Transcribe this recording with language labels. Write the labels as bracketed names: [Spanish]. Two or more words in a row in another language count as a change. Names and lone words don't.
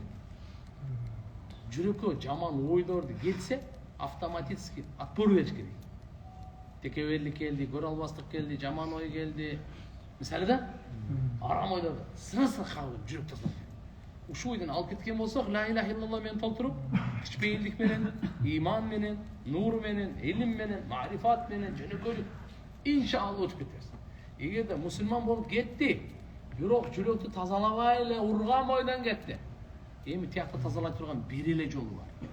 [Kyrgyz] Жүрөккө жаман ойлорду келсе, [Russian] автоматически отпор [Kyrgyz] бериш керек. Текеберлик келди, көрө албастык келди, жаман ой келди. Мисалы да, арам ойлорду сыры кабыл жүрөк тазалап. Ушул ойдон алып кеткен болсок, [Arabic] لا إله إلا الله [Kyrgyz] менен толтуруп, кичпейилдик менен, иман менен, нур менен, илим менен, марифат менен, жөнөкөйлүк иншалла өтүп кетебиз. Эгерде мусулман болуп кетти, бирок жүрөктү тазалабай эле урган бойдон кетти. Эми тиякта тазалай турган бир эле жолу бар.